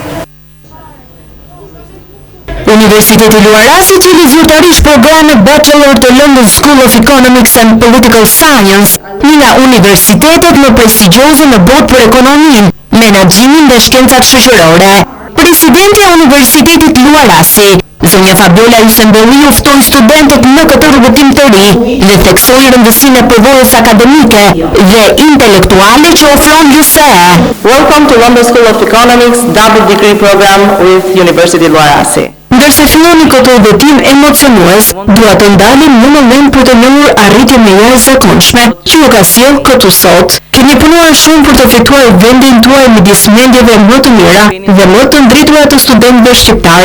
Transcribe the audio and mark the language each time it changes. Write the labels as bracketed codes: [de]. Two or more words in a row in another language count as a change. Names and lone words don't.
[sq] Universiteti Luarasi cili zyrtarisht programet bachelor të London School of Economics and Political Science, një nga universitetet më prestigjioze në botë për ekonominë, menaxhimin dhe shkencat shoqërore. Presidenti i Universitetit Luarasi, zonja Fabiola Isembelliu, ftoi studentët në këtë rrugëtim të ri dhe theksoi rëndësinë e përvojës akademike dhe intelektuale që ofron LSE. [en] Welcome to London School of Economics double degree program with University Luarasi. [sq] Ndërsa filloni këtë udhëtim emocionues, dua të ndalim në moment për të njohur arritjen e jashtëzakonshme që ju ka sjell këtu sot. Keni punuar shumë për të fituar vendin tuaj midis mendjeve më të mira dhe më të ndritura të studentëve shqiptar.